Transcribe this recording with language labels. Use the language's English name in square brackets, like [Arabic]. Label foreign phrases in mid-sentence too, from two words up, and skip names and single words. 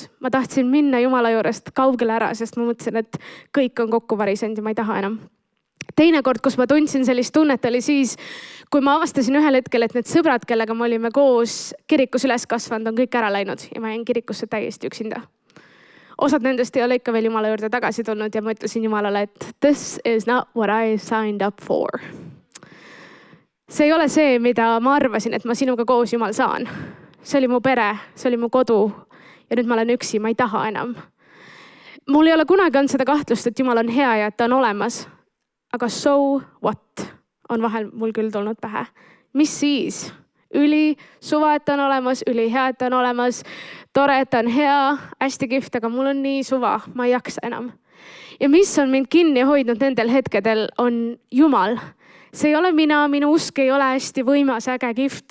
[Estonian] Ma tahtsin minna Jumala juurest kaugele ära, sest ma mõtlesin, et kõik on kokku varisenud ja ma ei taha enam. Teine kord, kus ma tundsin sellist tunnet, oli siis, kui ma avastasin ühel hetkel, et need sõbrad, kellega me olime koos kirikus üles kasvanud, on kõik ära läinud ja ma jäin kirikusse täiesti üksinda. Osad nendest ei ole ikka veel Jumala juurde tagasi tulnud ja ma ütlesin Jumalale, et [English] this is not what I signed up for. [Estonian] See ei ole see, mida ma arvasin, et ma sinuga koos Jumal saan. See oli mu pere, see oli mu kodu ja nüüd ma olen üksi, ma ei taha enam. Mul ei ole kunagi olnud seda kahtlust, et Jumal on hea ja et ta on olemas. Aga [English] so what [Estonian] on vahel mul küll tulnud pähe. Mis siis? Üli suva, et ta on olemas, üli hea, et ta on olemas. Tore, et ta on hea, hästi kihvt, aga mul on nii suva, ma ei jaksa enam. Ja mis on mind kinni hoidnud nendel hetkedel on Jumal. See ei ole mina, minu usk ei ole hästi võimas, äge, kihvt.